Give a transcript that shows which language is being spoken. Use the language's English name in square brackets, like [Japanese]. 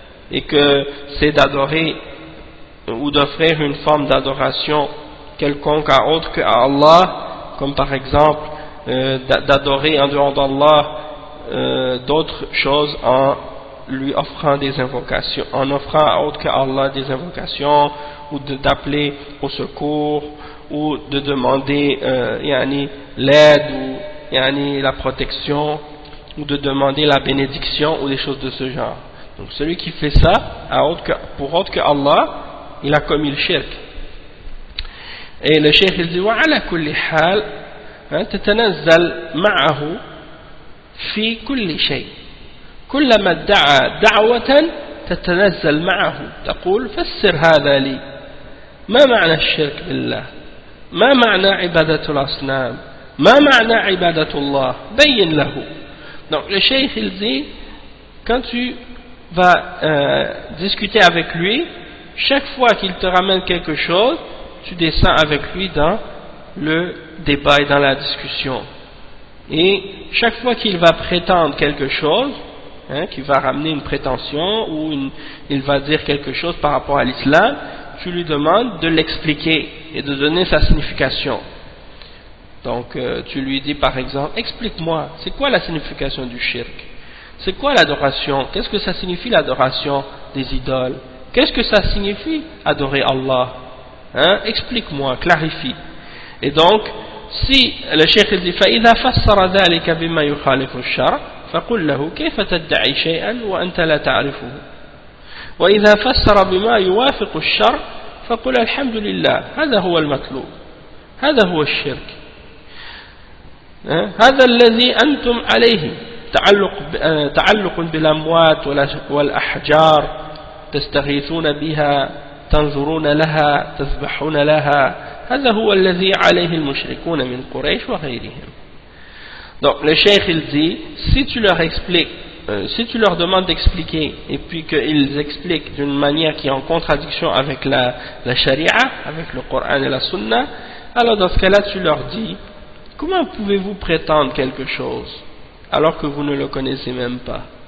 [French] et que c'est d'adorer ou d'offrir une forme d'adoration quelconque à autre que à Allah, comme par exemple d'adorer en dehors d'Allah d'autres choses en lui offrant des invocations, en offrant à autre que Allah des invocations, ou d'appeler au secours, ou de demander l'aide ou la protection, ou de demander la bénédiction ou des choses de ce genre. Donc celui qui fait ça pour autre que Allah, il a commis le shirk. Et le cheikh il dit [Arabic] وعلى كل حال تتنزل معه في كل شيء كلما ادعى دعوة تتنزل معه تقول فسر هذا لي ما معنى الشرك بالله ما معنى عبادة الأصنام ما معنى عبادة الله بين له. [French] Donc le cheikh il dit, quand tu vas discuter avec lui, chaque fois qu'il te ramène quelque chose, tu descends avec lui dans le débat et dans la discussion. Et chaque fois qu'il va prétendre quelque chose, qu'il va ramener une prétention ou il va dire quelque chose par rapport à l'islam, tu lui demandes de l'expliquer et de donner sa signification. Donc tu lui dis par exemple, explique-moi, c'est quoi la signification du shirk? C'est quoi l'adoration? Qu'est-ce que ça signifie l'adoration des idoles? Qu'est-ce que ça signifie adorer Allah? Explique-moi, clarifie. Et donc, si le cheikh dit [Arabic] فإذا فسر ذلك بما يخالف الشرع فقل له كيف تدعي شيئا وأنت لا تعرفه وإذا فسر بما يوافق الشرع فقل الحمد لله هذا هو المطلوب هذا هو الشرك هذا الذي أنتم عليه تعلق بالأموات والأحجار تستغيثون بها تنظرون لها تذبحون لها هذا هو الذي عليه المشركون من قريش وغيرهم. [French] Donc le cheikh il dit, si tu leur expliques, si tu leur demandes d'expliquer et puis qu'ils expliquent d'une manière qui est en contradiction avec la charia, avec le Coran et la Sunna, alors dans ce cas-là tu leur dis, comment pouvez-vous prétendre quelque chose alors que vous ne le connaissez même pas?